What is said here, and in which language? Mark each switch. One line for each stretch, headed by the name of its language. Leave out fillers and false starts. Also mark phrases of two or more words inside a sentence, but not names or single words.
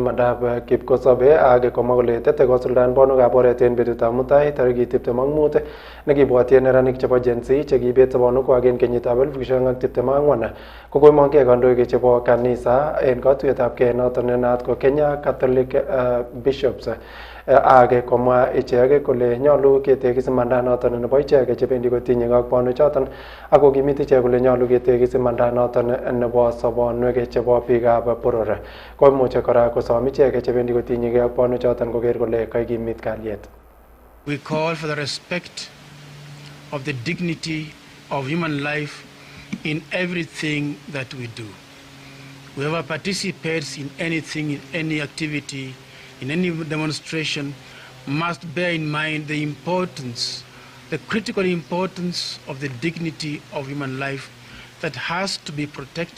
Kalenjin: imandab kipkosobe ak komwa kole tete kosuldaen bonwekab oret en betutab mutai tarikit 25 nekibwotyin neranik chebo Gen Z chekibet sobonwekwak en kenyitab 2024 kokomong'e kandoik chebo kanisa en katuiyetabgei noton nenaat ko Kenya Catholic Bishops ak komwa ichek kole nyolu ketekis imanda noton nebo ichek chebendi kotinye ak bonwechoton ak kokimit ichek kole nyolu ketekis imanda noton nebo sobonwek chebo biikab boror. Koimuche kora kosom ichek chebendi kotinye ak bonwechoton koker kole kaikimit kalyet.
English: We call for the respect of the dignity of human life in everything that we do. Whoever participates in anything, in any activity, in any demonstration, must bear in mind the importance, the critical importance of the dignity of human life that has to be protected.